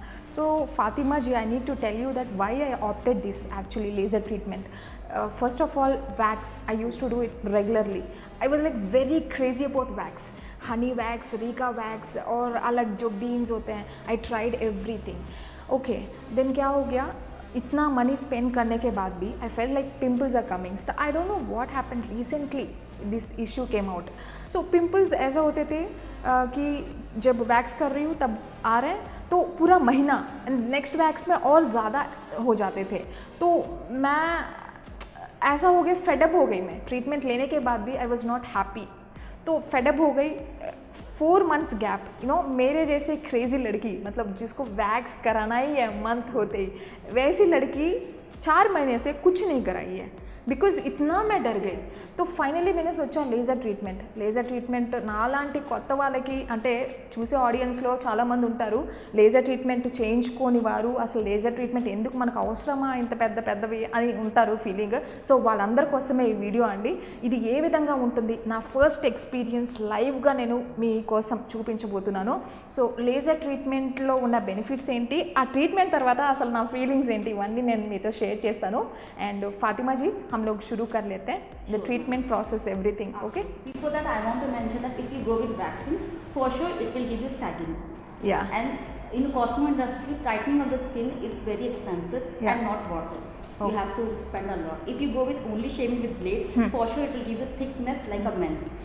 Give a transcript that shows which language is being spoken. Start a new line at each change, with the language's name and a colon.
English: So Fatima ji, I need to tell you that why I opted this actually laser treatment. First of all, wax, I used to do it regularly. I was like very crazy about wax. Honey wax, Rika wax
Hindi: और अलग जो
English: beans होते हैं, I tried everything.
Hindi: Okay, then क्या हो गया, इतना money spend करने के बाद भी
English: I felt like pimples are coming. I don't know what happened recently, this issue came out.
Hindi: So pimples ऐसा होते थे कि जब वैक्स कर रही हूँ तब आ रहे हैं, तो पूरा महीना एंड नेक्स्ट वैक्स में और ज़्यादा हो जाते थे. तो मैं ऐसा हो गया, फेडअप हो गई मैं. ट्रीटमेंट लेने के बाद भी
English: I was not happy,
Hindi: तो फेडअप हो गई. 4 months गैप, यू नो, मेरे जैसे क्रेजी लड़की, मतलब जिसको वैक्स कराना ही है मंथ होते ही, वैसी लड़की 4 महीने से कुछ नहीं कराई है, बिकॉज इतना मैं डर गई. तो फाइनली मैंने सोचा
Telugu: లేజర్ ట్రీట్మెంట్ నాలాంటి కొత్త వాళ్ళకి, అంటే చూసే ఆడియన్స్లో చాలామంది ఉంటారు లేజర్ ట్రీట్మెంట్ చేయించుకోని వారు, అసలు లేజర్ ట్రీట్మెంట్ ఎందుకు మనకు అవసరమా ఇంత పెద్దవి అని ఉంటారు ఫీలింగ్. సో వాళ్ళందరి కోసమే ఈ వీడియో అండి. ఇది ఏ విధంగా ఉంటుంది, నా ఫస్ట్ ఎక్స్పీరియన్స్ లైవ్గా నేను మీకోసం చూపించబోతున్నాను. సో లేజర్ ట్రీట్మెంట్లో ఉన్న బెనిఫిట్స్ ఏంటి, ఆ ట్రీట్మెంట్ తర్వాత అసలు నా ఫీలింగ్స్ ఏంటి, ఇవన్నీ నేను మీతో షేర్ చేస్తాను.
Hindi: అండ్ ఫాతిమా जी, हम लोग शुरू कर लेते हैं the treatment process, everything. Okay,
English: Before that I want to mention that if you go with vaccine, for sure it will give you saggings. Yeah. And in cosmo industry, tightening of the skin is very expensive and not worth it. You have to spend a lot. If you go with only shaving with blade, for sure it will give you thickness like a men's.